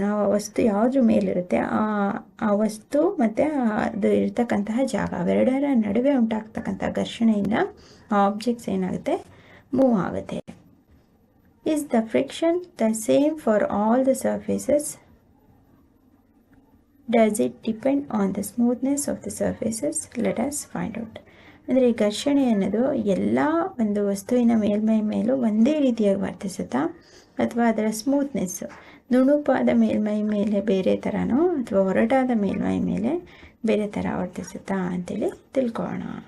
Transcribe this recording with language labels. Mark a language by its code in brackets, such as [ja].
[kn] ನಾವು ಆ ವಸ್ತು ಯಾವುದ್ರ ಮೇಲಿರುತ್ತೆ ಆ ವಸ್ತು ಮತ್ತು ಅದು ಇರ್ತಕ್ಕಂತಹ ಜಾಗ ಅವೆರಡರ ನಡುವೆ ಉಂಟಾಗ್ತಕ್ಕಂಥ ಘರ್ಷಣೆಯಿಂದ ಆಬ್ಜೆಕ್ಟ್ಸ್ ಏನಾಗುತ್ತೆ? ಮೂವ್ ಆಗುತ್ತೆ. [en] Is the friction the same for all the surfaces? Does it depend on the smoothness of the surfaces? Let us find out. [kn] ಅಂದರೆ ಈ ಘರ್ಷಣೆ ಅನ್ನೋದು ಎಲ್ಲ ಒಂದು ವಸ್ತುವಿನ ಮೇಲ್ಮೈ ಮೇಲೂ ಒಂದೇ ರೀತಿಯಾಗಿ ವರ್ತಿಸುತ್ತಾ ಅಥವಾ ಅದರ ಸ್ಮೂತ್ನೆಸ್ಸು ನುಣುಪಾದ ಮೇಲ್ಮೈ ಮೇಲೆ ಬೇರೆ ಥರನೋ ಅಥವಾ ಒರಟಾದ ಮೇಲ್ಮೈ ಮೇಲೆ ಬೇರೆ ಥರ ವರ್ತಿಸುತ್ತಾ ಅಂತೇಳಿ ತಿಳ್ಕೊಳ್ಳೋಣ.